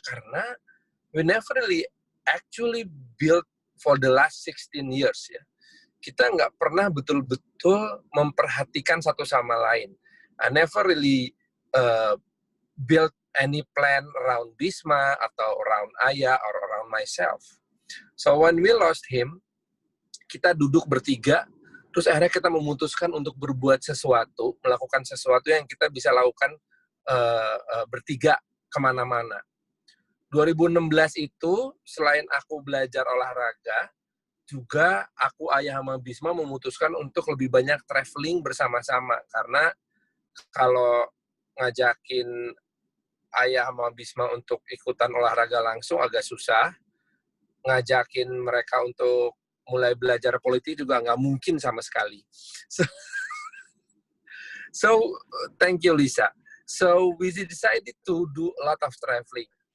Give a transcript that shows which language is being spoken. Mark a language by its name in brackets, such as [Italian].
[Indonesian] Karena [English] we never really actually built for the last 16 years ya. [Indonesian] Kita nggak pernah betul-betul memperhatikan satu sama lain. [English] I never really build any plan around Bisma [Indonesian] atau [English] around Ayah or around myself. So when we lost him, [Indonesian] kita duduk bertiga, terus akhirnya kita memutuskan untuk berbuat sesuatu, melakukan sesuatu yang kita bisa lakukan bertiga kemana-mana. 2016 itu, selain aku belajar olahraga, juga aku, Ayah, sama Bisma memutuskan untuk lebih banyak traveling bersama-sama. Karena kalau ngajakin Ayah sama Bisma untuk ikutan olahraga langsung agak susah. Ngajakin mereka untuk mulai belajar politik juga nggak mungkin sama sekali. [English] So thank you, Lisa. So we decided to do a lot of traveling.